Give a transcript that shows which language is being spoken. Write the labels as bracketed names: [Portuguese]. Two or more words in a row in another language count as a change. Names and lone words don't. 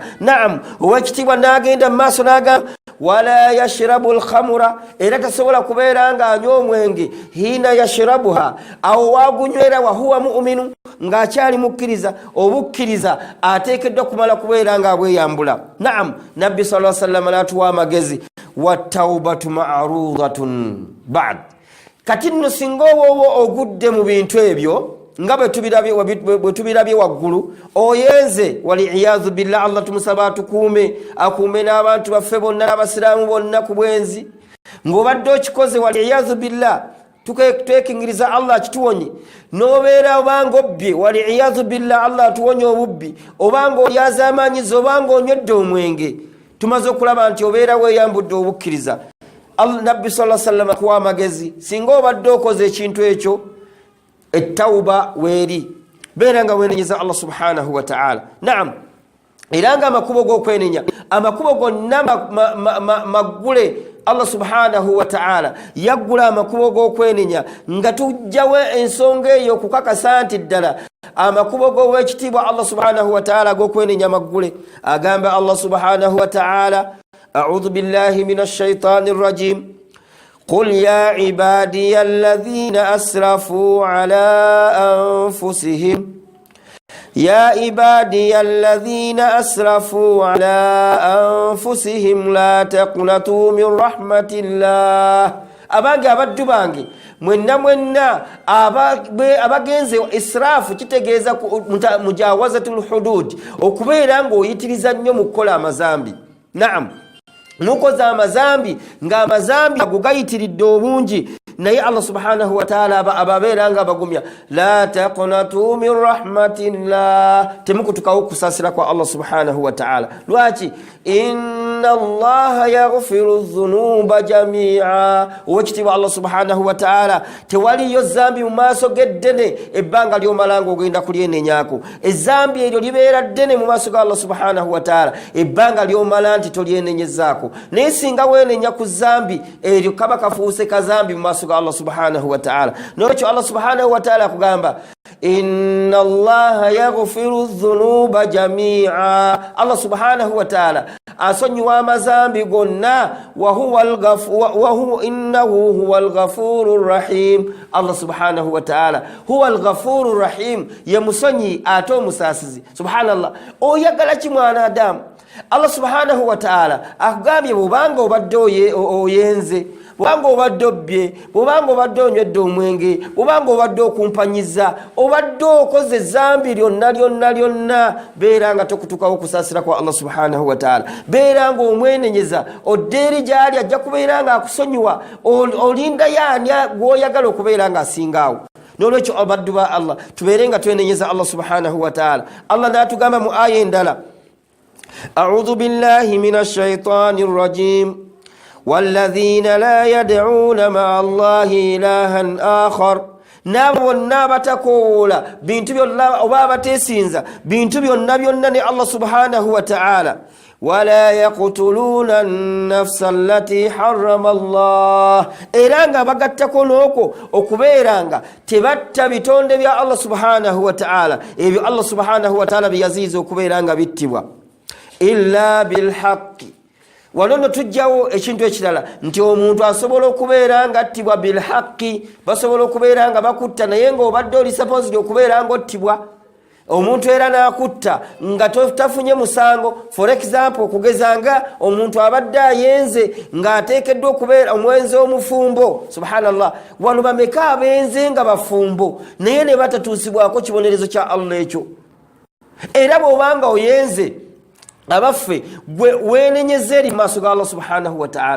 [Ganda] Naam, owekitiibwa n'agenda mu maaso n'agamba [Arabic] ولا يشرب الخمر, [Ganda] era tasobola kubeera ng'anywa omwenge [Arabic] حين يشربها, [Ganda] awo wagunywera wa [Arabic] هو مؤمن, [Ganda] ng'akyali mukkiriza. Obukkiriza ateekeddwa kumala kubeera ng'abweyambula. Naam, Nabbi [Arabic] صلى الله عليه وسلم [Ganda] n'atuwa amagezi, [Arabic] والتوبة معروضة بعد. [Ganda] Kati nno singa oba ogudde mu bintu ebyo nga bwe tubirabye waggulu, oyenze [Arabic] والعياذ بالله, [Ganda] Allah tumusaba atukuume, akuume n'abantu baffe bonna n'abasiraamu bonna ku bwenzi. Ng'obadde okikoze [Arabic] والعياذ بالله, [Ganda] twekingiriza Allah akituwonye, n'obeera obanga obbye [Arabic] والعياذ بالله, [Ganda] Allah atuwonye obubbi, obanga olyaza amaanyizo, obanga onywedde omwenge, tumaze okulaba nti obeera weeyambudde obukkiriza. Nabbi [Arabic] صلى الله عليه وسلم [Ganda] akuwa amagezi, singa obadde okoze ekintu ekyo, ettawuba weeri, beera nga weenenyeza Allah [Arabic] سبحانه وتعالى. [Ganda] Naam, era nga amakubo g'okwenenya, amakubo gonna maggule Allah [Arabic] سبحانه وتعالى [Ganda] yaggula amakubo g'okwenenya nga tujjawe ensonga eyo kukakasa nti ddala amakubo g'owekitiibwa Allah [Arabic] سبحانه وتعالى [Ganda] g'okwenenya maggule. [Arabic] Agamba Allah سبحانه وتعالى, أعوذ بالله من الشيطان الرجيم, قل يا عبادي الذين أسرفوا على أنفسهم يا عبادي الذين أسرفوا على أنفسهم لا تقنطوا من رحمة الله. [Ganda] abange abaddu bange mwenna abagenze israfu kitegeeza [Arabic] مجاوزة الحدود, [Ganda] okubeera ng'oyitiriza nnyo mu kukola amazambi. Naam, nukoza amazambi nga amazambi ago gayitiridde obungi, naye Allah [Arabic] سبحانه وتعالى [Ganda] ababeera nga abagumya. [Arabic] لا تقنطوا من رحمة الله, [Ganda] temukutukawo kusasira kwa Allah [Arabic] سبحانه وتعالى. [Ganda] Lwaki? [Arabic] إن الله يغفر الذنوب جميعا. [Ganda] Owekitiibwa Allah [Arabic] سبحانه وتعالى [Ganda] tewaliyo zambi mu maaso geddene ebbanga ly'omalanga ogenda kulyenenyako. Ezambi eryo libeera ddene mu maaso ga Allah [Arabic] سبحانه وتعالى [Ganda] ebbanga ly'omala nti tolyenenyezaako. Naye singa weenenya ku zambi eryo kaba kafuuse kazambi mu maaso ga Allah [Arabic] سبحانه وتعالى. [Ganda] N'ekyo Allah [Arabic] سبحانه وتعالى [Ganda] akugamba, [Arabic] إن الله يغفر الذنوب جميعا. [Ganda] Allah [Arabic] سبحانه وتعالى [Ganda] asonyiwa amazambi gonna, [Arabic] إنه هو الغفور الرحيم. الله سبحانه وتعالى هو الغفور الرحيم, [Ganda] ye musonyi ate omusaasizi. Subhanallah, oyagala ki mwana Adamu? Allah [Arabic] سبحانه وتعالى [Ganda] akugambye bw'obanga obadde oyenze, bw'obanga obadde obbye, bw'obanga obadde onywedde omwenge, bw'obanga obadde okumpanyiza, obadde okoze ezambi lyonna, beera nga tokutukawo okusaasira kwa Allah [Arabic] سبحانه وتعالى. [Ganda] Beera nga omwenenyeza, odde eri gy'ali ajja kubeera nga akusonyiwa, olinda yaani gw'oyagala okubeera nga asingaawo. N'olwekyo abaddu ba Allah tubeere nga twenenyeza Allah [Arabic] سبحانه وتعالى. [Ganda] Allah n'atugamba mu aya endala, [Arabic] أعوذ بالله من الشيطان الرجيم والذين لا يدعون مع الله إلها آخر. [Ganda] Nabo batakola bintu byonna oba batesinza bintu byonna ne Allah [Arabic] سبحانه وتعالى. ولا يقتلون النفس التي حرم الله. [Ganda] Eranga bagattako noko okubeeranga tebatta bitonde bya Allah [Arabic] سبحانه وتعالى, [Ganda] ebyo Allah [Arabic] سبحانه وتعالى [Ganda] byaziza okubeeranga bittibwa. [Arabic] إلا بالحق. [Ganda] Wanono tujjawo ekintu ekirala nti omuntu asobola okubeera nga attibwa bilhaqqi, basobola okubeera nga bakutta naye ng'obadde oli supposed okubeera nga ottibwa. Omuntu era n'akutta nga tafunye musango. [English] For example, [Ganda] okugeza nga omuntu abadde ayenze ng'ateekeddwa okubeera omwenzi omufumbo. Subhanallah, wano bameka abenze nga bafumbo naye ne batatuusibwako kibonerezo kya Allah ekyo. Era bw'obanga oyenze abaffe weenenyeza eri maaso ga Allah [Arabic] سبحانه وتعالى.